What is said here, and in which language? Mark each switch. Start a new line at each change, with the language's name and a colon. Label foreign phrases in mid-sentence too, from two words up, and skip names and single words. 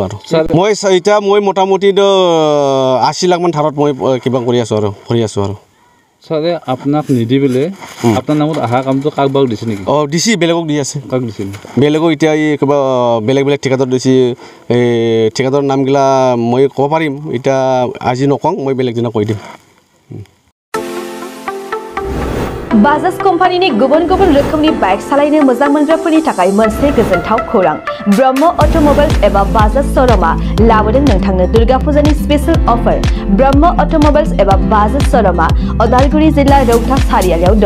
Assamese: আৰু মই মোটামুটি 80 লাখমান ধাৰত মই কিবা কৰি আছোঁ আৰু ভৰি আছোঁ। আৰু ছাৰে আপোনাক নিদি পেলাই আপোনাৰ নামত অহা কামটো কাক বাৰু দিছে নেকি? দিছে বেলেগক দি আছে। কাক দিছিল? বেলেগক এতিয়া এই কিবা বেলেগ ঠিকাদাৰ দিছে। এই ঠিকাদাৰৰ নামগিলা মই ক'ব পাৰিম এতিয়া আজি নকওঁ মই বেলেগ দিনা কৈ দিম।
Bodo: बाजाज कम्पानीनि गुबुन रोखोमनि बाइक सालायनो मोजां मोनग्राफोरनि थाखाय मोनसे गोजोनथाव खौरां ब्रह्म अट'मबाइल्स एबा बाजाज श'रुमआ लाबोदों नोंथांनो दुर्गा फुजानि स्पेशल अफार। ब्रह्म अट'मबाइल्स एबा बाजाज श'रुमआ उदालगुरि जिल्ला रौता सारियालियाव दं।